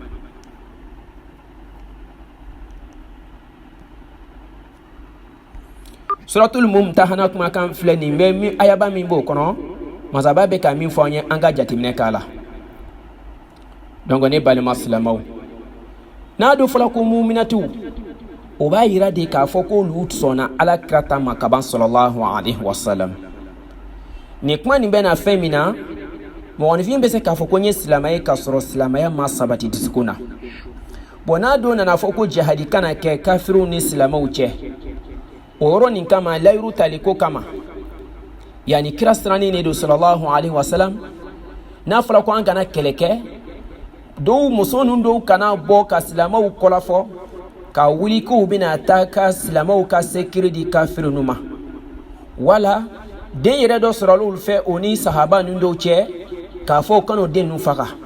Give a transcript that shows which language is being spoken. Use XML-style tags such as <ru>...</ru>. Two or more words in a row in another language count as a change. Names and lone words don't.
<bm>suratul mumtahana kumakan filɛ nin bɛ ayaba min b'o kɔnɔ masaba bɛ ka min fɔ an ye an ka jateminɛ k'a la donc ne balima silamɛw n'a dun fɔla ko muminatiw o b'a yira de k'a fɔ k'olu sɔnna ala kira ta ma kaban</bm> <ar>صلى الله عليه وسلم</ar> <bm>nin kuma nin bɛ na fɛn min na mɔgɔninfin bɛ se k'a fɔ ko n ye silamɛ ye k'a sɔrɔ silamɛya ma sabati dusukun na bon n'a dun nana fɔ ko jihadi kana kɛ kafiriw ni silamɛw cɛ o yɔrɔ nin kama layiru tali ko kama yani kira sirannen de don</bm> <ar>صلى الله عليه وسلم</ar> <bm>n'a fɔra ko an kana kɛlɛ kɛ dɔw muso ninnu dɔw kana bɔ ka silamɛw kɔlafɔ ka wuli k'u bɛna taa ka silamɛw ka sekiri di kafiri ninnu ma wala den yɛrɛ dɔ sɔrɔla olu fɛ o ni sahaba ninnu dɔw cɛ k'a fɔ u kana o den ninnu faga</bm>